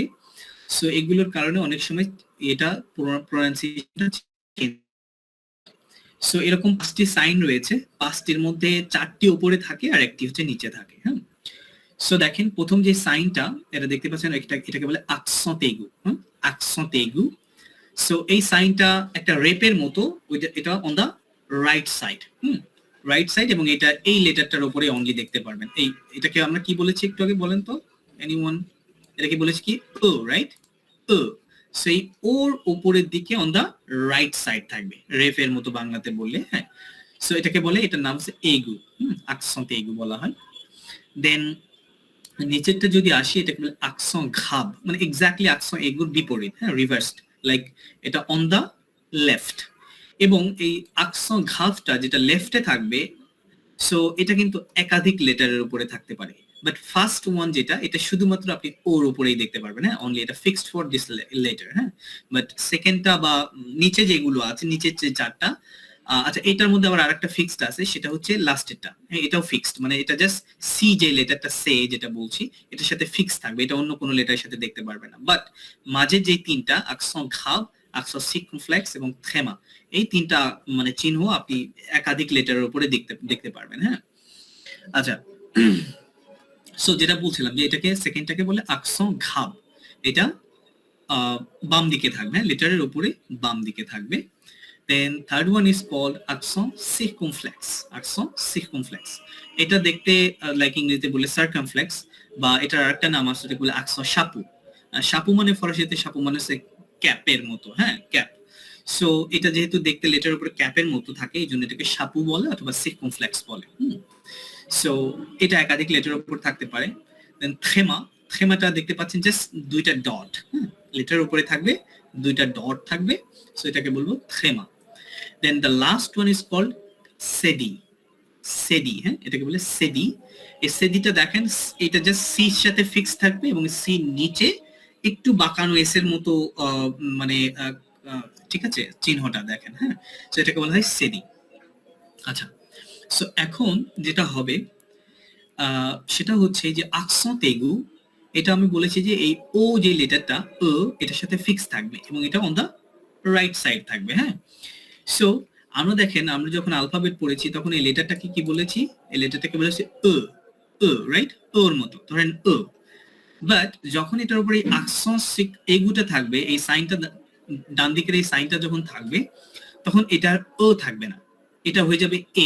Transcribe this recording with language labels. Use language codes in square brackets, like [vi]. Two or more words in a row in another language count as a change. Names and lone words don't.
[bn] সো এগুলোর কারণে অনেক সময় এটা প্রনাউন্সিয়েশন। সো এরকম 5টি সাইন রয়েছে, 5টির মধ্যে 4টি উপরে থাকে আর একটি হচ্ছে নিচে থাকে। হ্যাঁ, সো দেখেন প্রথম যে সাইনটা এটা দেখতে পাচ্ছেন, এটাকে বলে [fr] accent aigu। accent aigu। [bn] সো এই সাইনটা একটা রেপের মতো, এটা [en] on the right side. right side, [bn] এবং এটা এই লেটারটার উপরে অনলি দেখতে পারবেন। এটাকে আমরা কি বলেছি একটু আগে বলেন তো এনিওয়ান? এটাকে বলেছি কি ও, রাইট? ও। সেই ওর উপরের দিকে [en] on the right side [bn] থাকবে, রেফের মতো বাংলাতে বললে। হ্যাঁ, সো এটাকে বলে, এটার নাম হচ্ছে এগু। [fr] accent aigu [bn] বলা হয়। দেন নিচেরটা যদি আসি, এটাকে বলে [fr] accent grave, [bn] মানে এক্স্যাক্টলি [fr] accent aigu [bn] র বিপরীত, হ্যাঁ, [en] reversed, like [bn] এটা [en] on the left. [bn] এবং এই [fr] accent grave [bn] টা যেটা লেফটে থাকবে, সো এটা কিন্তু একাধিক লেটারের উপরে থাকতে পারে। [en] but first one [bn] যেটা, এটা শুধুমাত্র আপনি ওর উপরেই দেখতে পারবেন। হ্যাঁ, অনলি এটা [en] fixed for this letter. [bn] হ্যাঁ, বাট সেকেন্ডটা বা নিচে যেগুলো আছে, নিচের যে 4টা, আচ্ছা এটার মধ্যে আবার আরেকটা ফিক্সড আছে, সেটা হচ্ছে লাস্টেরটা। হ্যাঁ, এটাও ফিক্সড, মানে এটা জাস্ট সি যে লেটারটা সে যেটা বলছি এটার সাথে ফিক্স থাকবে, এটা অন্য কোনো লেটারের সাথে দেখতে পারবে না। বাট মাঝে যে 3টা [fr] accent grave, accent circonflexe [bn] এবং tréma, এই 3টা মানে চিহ্ন আপনি একাধিক লেটারের উপরে দেখতে পারবেন। হ্যাঁ, আচ্ছা, সো যেটা বলছিলাম যে এটাকে সেকেন্ডটাকে বলে [fr] accent grave, [bn] এটা বাম দিকে থাকবে, লেটারের উপরে বাম দিকে থাকবে। [en] Then third one is called [fr] accent circumflexe. accent circumflexe, [bn] এটা দেখতে লাইক ইংরেজিতে বলে সার্কামফ্লেক্স, বা এটার আরেকটা নাম আছে যেটা বলে [fr] accent chapeau। [bn] chapeau মানে ফরাসিতে chapeau মানে হচ্ছে ক্যাপের মতো। হ্যাঁ, ক্যাপ। সো এটা যেহেতু দেখতে লেটারের উপরে ক্যাপের মতো থাকে, এই জন্য এটাকে chapeau বলে অথবা circumflexe বলে। সো এটা একাধিক লেটারের উপর থাকতে পারে। দেন trémaটা দেখতে পাচ্ছেন জাস্ট 2টা ডট, লেটারের উপরে থাকবে, 2টা ডট থাকবে, সো এটাকে বলবো tréma। [en] Then the last one is called sedi. [bn] হ্যাঁ, এটাকে বলে সেডি। এই সেডিটা দেখেন, এটা জাস্ট সি এর সাথে ফিক্স থাকবে এবং সি নিচে একটু বাঁকানো এস এর মতো, মানে ঠিক আছে, চিহ্নটা দেখেন। হ্যাঁ, সো এটাকে বলা হয় সেডি। আচ্ছা, সো এখন যেটা হবে সেটা হচ্ছে যে [fr] accent aigu, [bn] এটা আমি বলেছি যে এই ও যে লেটারটা ও, এটার সাথে ফিক্স থাকবে এবং এটা [en] on the right side [bn] থাকবে। হ্যাঁ, সো আমরা দেখেন, আমরা যখন অ্যালফাবেট পড়েছি তখন এই লেটারটাকে কি বলেছি? এই লেটারটাকে বলেছি ও, রাইট? ওর মতো, ধরেন ও। বাট যখন এটার উপরে [fr] accent aigu [bn] থাকবে, এই সাইনটা ডান দিকের এই সাইনটা যখন থাকবে, তখন এটার ও থাকবে না, এটা হয়ে যাবে এ।